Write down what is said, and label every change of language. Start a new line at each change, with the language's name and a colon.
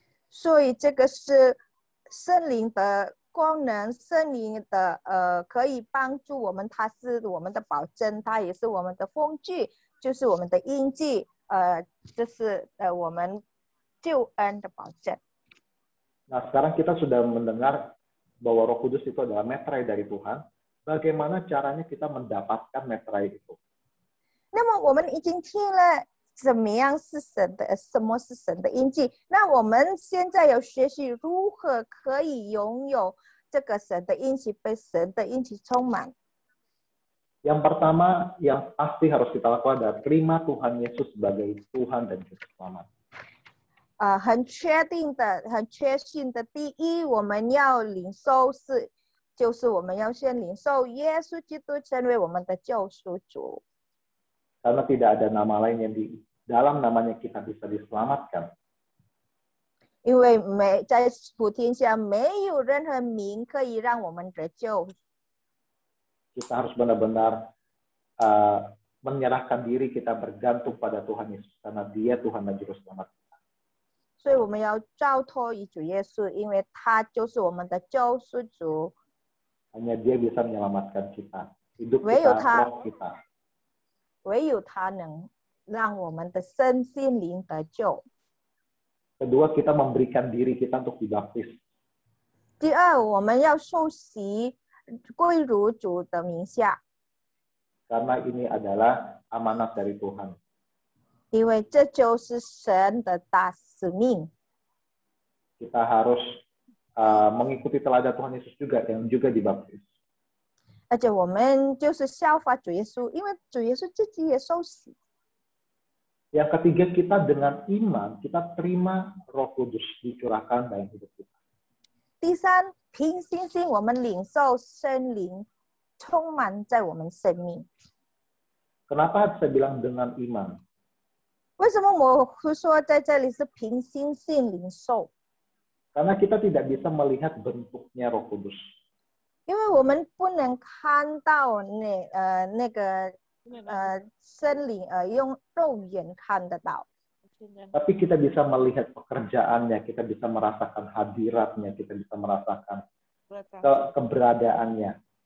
Chinese: 所以这个是圣灵的功能，圣灵的可以帮助我们，它是我们的保证，它也是我们的工具，就是我们的印记，这是我们救恩的保证。
Indonesian: Nah, sekarang kita sudah mendengar bahwa Roh Kudus itu adalah meterai dari Tuhan. Bagaimana caranya kita mendapatkan meterai itu?
Chinese: 那么我们已经听了怎么样是神的，什么是神的印记。那我们现在要学习如何可以拥有这个神的应许，被神的应许充满。
Indonesian: Yang pertama yang pasti harus kita lakukan adalah terima Tuhan Yesus sebagai Tuhan dan Juru Selamat.
Chinese: 很确定的、很确信的，第一，我们要领受就是我们要先领受耶稣基督成为我们的救赎主。
Indonesian: Karena tidak ada nama lain yang di dalam namanya kita bisa diselamatkan.
Chinese: 因为在普天下没有任何名可以让我们得救。
Indonesian: Kita harus benar-benar menyerahkan diri, kita bergantung pada Tuhan Yesus karena Dia Tuhan dan Juru Selamat kita.
Chinese: 所以我们要交托于主耶稣，因为他就是我们的救赎主。
Indonesian: Hanya Dia bisa menyelamatkan kita, hidup
Chinese: 唯有
Indonesian: kita,
Chinese: 他，
Indonesian: roh kita.
Chinese: 唯有他能让我们的身心灵得救。
Indonesian: Kedua, kita memberikan diri kita untuk dibaptis.
Chinese: 第二，我们要受洗，归入主的名下，
Indonesian: Karena ini adalah amanat dari Tuhan.
Chinese: 因为这就是神的大使命。
Indonesian: Kita harus mengikuti teladan Tuhan Yesus juga yang juga dibaptis.
Chinese: 而且我们就是效法主耶稣，因为主耶稣自己也受洗。
Indonesian: Yang ketiga, kita dengan iman, kita terima Roh Kudus dicurahkan dalam hidup kita.
Chinese: 第三，凭信心我们领受圣灵充满在我们生命。
Indonesian: Kenapa saya bilang dengan iman?
Chinese: 为什么我会说在这里是凭信心领受？
Indonesian: Karena kita tidak bisa melihat bentuknya Roh Kudus.
Chinese: 因为我们不能看到那个圣灵用肉眼看得到。
Indonesian: Tapi kita bisa melihat pekerjaannya, kita bisa merasakan hadiratnya, kita bisa merasakan keberadaannya.